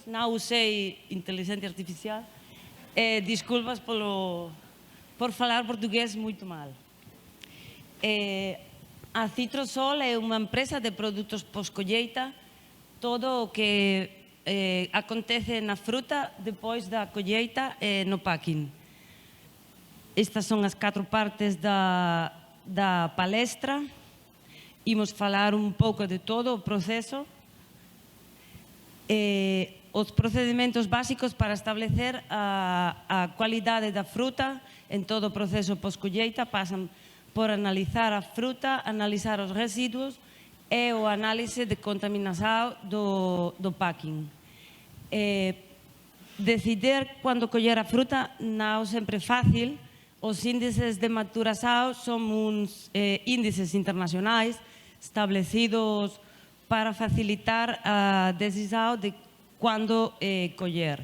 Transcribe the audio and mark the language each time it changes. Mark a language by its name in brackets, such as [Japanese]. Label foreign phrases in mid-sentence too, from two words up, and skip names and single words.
[Portuguese] Não usei inteligência artificial. Desculpas por falar português muito mal. A Citrosol é uma empresa de produtos pós-colheita. Todo o que acontece na fruta depois da colheita no packing. Estas são as 4 partes da palestra. [Galician] Imos falar um pouco de todo o proceso. Os procedimentos básicos para establecer a qualidade da fruta en todo o proceso pós-colheita pasan por analizar a fruta, analizar os resíduos e o análise de contaminação do packing. [Portuguese] Decidir quando colher a fruta não sempre é fácil. Os índices de maturação são uns índices internacionais estabelecidos para facilitar a decisão de quando colher.